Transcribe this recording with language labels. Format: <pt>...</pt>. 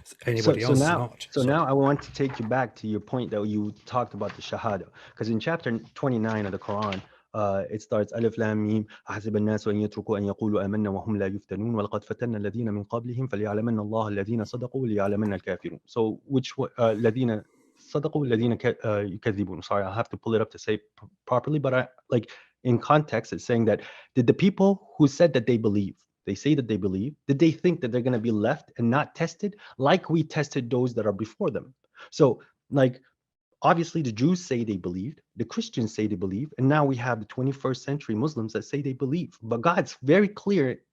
<en>Anybody else not. So now I want to take you back to your point that you talked about the Shahada, because in chapter 29 of the Quran, it starts Alif Lam Mim</en> <ar>أحسب الناس أن يتركوا أن يقولوا آمنا وهم لا يفتنون ولقد فتنا الذين من قبلهم فليعلمن الله الذين صدقوا وليعلمن الكافرون.</ar> <en>So which</en> <ar>الذين صدقوا الذين يكذبون.</ar> <en>Sorry, I'll have to pull it up to say properly, but in context, it's saying that did the people who said that they believe, they say that they believe, did they think that they're going to be left and not tested like we tested those that are before them? So obviously the Jews say they believed, the Christians say they believe, and now we have the 21st century Muslims that say they believe. But God's very clear</en>